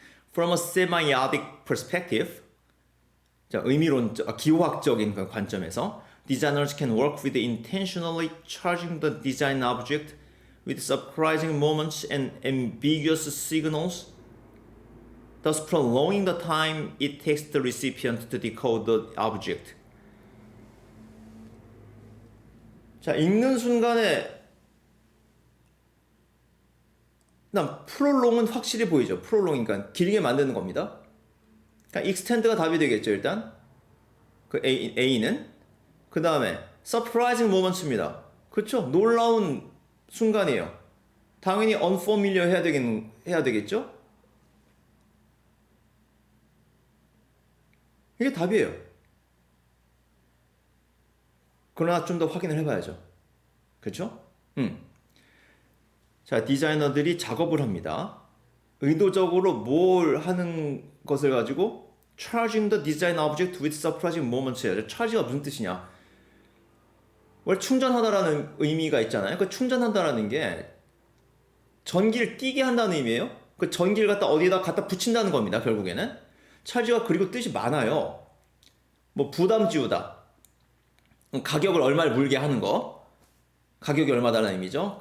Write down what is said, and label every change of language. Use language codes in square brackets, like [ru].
[en] From a semiotic perspective, [ko] 자, 기호학적인 관점에서 [en] designers can work with intentionally charging the design object with surprising moments and ambiguous signals, thus prolonging the time it takes the recipient to decode the object. [ko] 자, 읽는 순간에 난 프롤롱은 확실히 보이죠. 프롤롱이니까 길게 만드는 겁니다. 그러니까 extend가 답이 되겠죠. [en] 일단 그 A는 그 다음에 surprising moments 입니다. [ko] 그렇죠? 놀라운 순간이에요. 당연히 unfamiliar 해야 되겠죠? 이게 답이에요. 그러나 좀 더 확인을 해봐야죠. 그렇죠? 자, 디자이너들이 작업을 합니다. 의도적으로 뭘 하는 것을 가지고 [en] charging the design object with surprising moments예요. [ko] charge가 무슨 뜻이냐? 원래 충전하다라는 의미가 있잖아요. 그 충전한다라는 게 전기를 띠게 한다는 의미예요. 그 전기를 어디에다 갖다 붙인다는 겁니다. 결국에는 charge가 그리고 뜻이 많아요. 뭐 부담 지우다, 가격을 얼마를 물게 하는 거, 가격이 얼마다라는 의미죠.